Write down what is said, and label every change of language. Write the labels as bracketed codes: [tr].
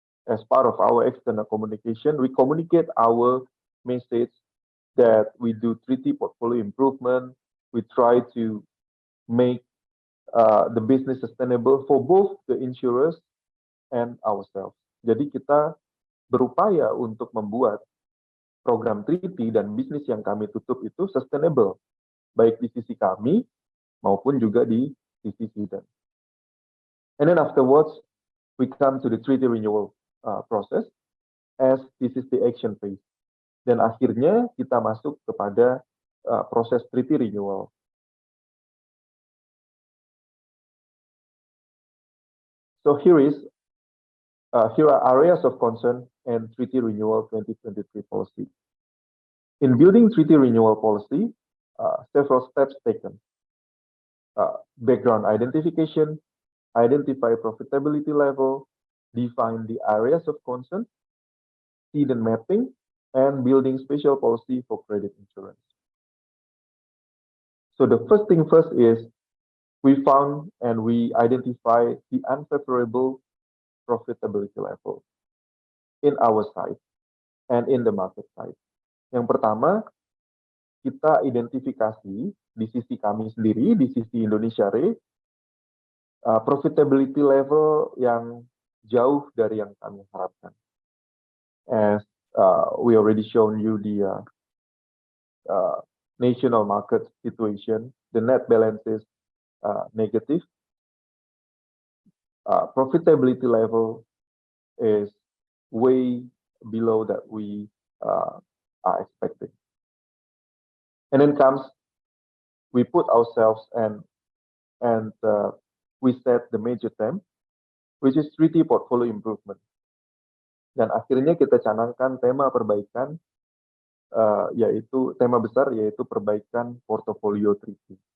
[en] As part of our external communication, we communicate our message that we do treaty portfolio improvement. We try to make the business sustainable for both the insurers and ourselves. [id] Jadi kita berupaya untuk membuat program treaty dan bisnis yang kami tutup itu sustainable, baik di sisi kami maupun juga di sisi student. [en] And then afterwards, we come to the treaty renewal process, as this is the action phase. [id] Dan akhirnya kita masuk kepada proses treaty renewal. [en] So here are areas of concern and treaty renewal 2023 policy. In building treaty renewal policy, several steps taken. background identification, identify profitability level, define the areas of concern, cedent mapping, and building special policy for credit insurance. So the first thing first is we found and we identify the unfavorable profitability level in our side and in the market side. [id] Yang pertama, kita identifikasi di sisi kami sendiri, di sisi Indonesia Re, profitability level yang jauh dari yang kami harapkan. [en] As we already shown you the national market situation, the net balance is negative. Profitability level is way below that we are expecting. And then comes, we put ourselves and we set the major theme, which is treaty portfolio improvement. [id] Dan akhirnya kita canangkan tema perbaikan, yaitu tema besar, yaitu perbaikan portofolio treaty.